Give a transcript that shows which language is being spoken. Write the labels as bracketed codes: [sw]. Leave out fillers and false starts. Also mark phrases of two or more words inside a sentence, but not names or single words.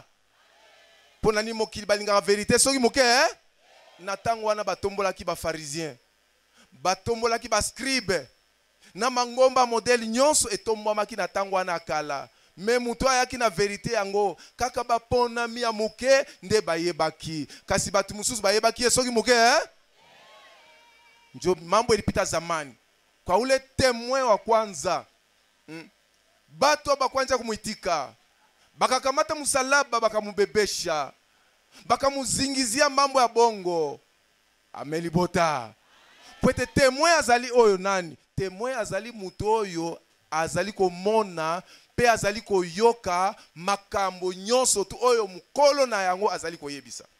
[ln] Pona ni mokili balinga vérité soki moke na tango wana batombolaki ba pharisien, batombolaki ba scribe, na mangomba modèle nyonso etombwamaki na ntango wana kala. Me mutu ayaki na verite yango kaka baponami ya muke nde bayebaki. [sw] Kasi batu mususu bayebaki esoki muke njo mambo elipita zamani. Kwa ule témoin wa kwanza bato bakwanza kumuitika, bakakamata musalaba bakamubebesha, bakamuzingizia mambo ya bongo. [ln] Amelibota. Pwete témoin azali oyo nani? Témoin azali mutu oyo azali komona pe azali koyoka makambo nyonso tu oyo mukolo na yango azali koyebisa.